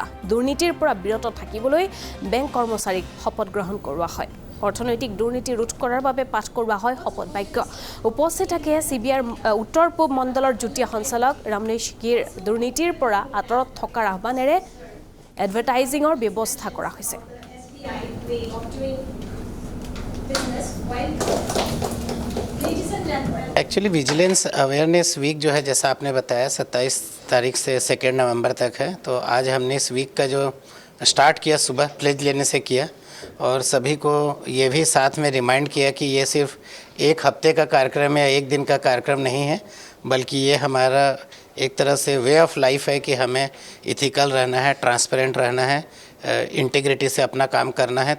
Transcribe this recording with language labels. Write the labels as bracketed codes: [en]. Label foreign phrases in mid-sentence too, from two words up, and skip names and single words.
[as] দুৰ্নীতিৰ পৰা বিৰত থাকিবলৈ বেংক কৰ্মচাৰীক শপত গ্ৰহণ কৰোৱা হয়। অৰ্থনৈতিক দুৰ্নীতি ৰোধ কৰাৰ বাবে পাঠ কৰোৱা হয় শপত বাক্য। উপস্থিত থাকে চিবিআইৰ উত্তৰ পূব মণ্ডলৰ যুটীয়া সঞ্চালক ৰমনেশ গিৰ। দুৰ্নীতিৰ পৰা আঁতৰত থকাৰ আহ্বানেৰে এডভাৰটাইজিঙৰ ব্যৱস্থা কৰা হৈছে। [en] actually vigilance awareness week [hi] जो है, जैसा आपने बताया, 27 तारीख से 2 नवंबर तक है। तो आज हमने इस वीक का जो स्टार्ट किया सुबह प्लेज लेने से किया, और सभी को ये भी साथ में रिमाइंड किया कि ये सिर्फ एक हफ्ते का कार्यक्रम या एक दिन का कार्यक्रम नहीं है, बल्कि ये हमारा एक तरह से [en] way of life [hi] है कि हमें इथिकल रहना है, ट्रांसपेरेंट रहना है, इंटीग्रिटी से अपना काम करना है।